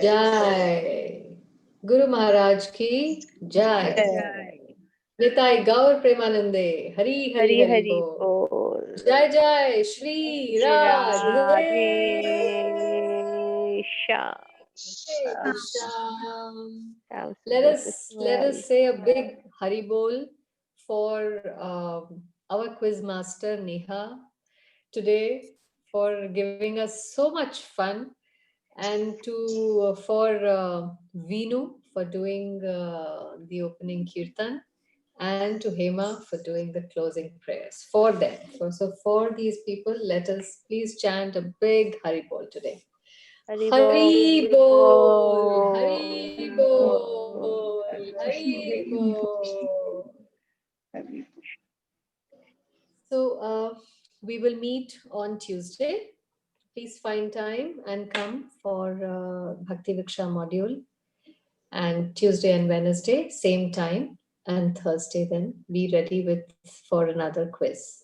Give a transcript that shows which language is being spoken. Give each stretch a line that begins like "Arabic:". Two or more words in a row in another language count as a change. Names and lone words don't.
Hindi: Jai. Guru Maharaj ki jai. Jai.
Bangla: Nitai Gaur Premanande. Hari Hari Hari Hari Hari Bol. Bol.
Hindi: Jai Jai Shri Radhe. Radhe Shyam. Radhe Shyam. Shyam
English: Let
Hindi: Sundar
English: us
Hindi: Krishna.
English: say a big
Bangla: Hari Bol
English: for our quiz master Neha today, for giving us so much fun, and for Veenu for doing the opening kirtan, and to Hema for doing the closing prayers. For them, for these people, let us please chant a big
Bangla: Hari Bol
English: today.
Bangla: Hari Hari Bol, Bol. Hari Bol, Hari Bol.
English: So we will meet on Tuesday. Please find time and come for Bhakti Viksha module. And Tuesday and Wednesday, same time. And Thursday, then be ready for another quiz.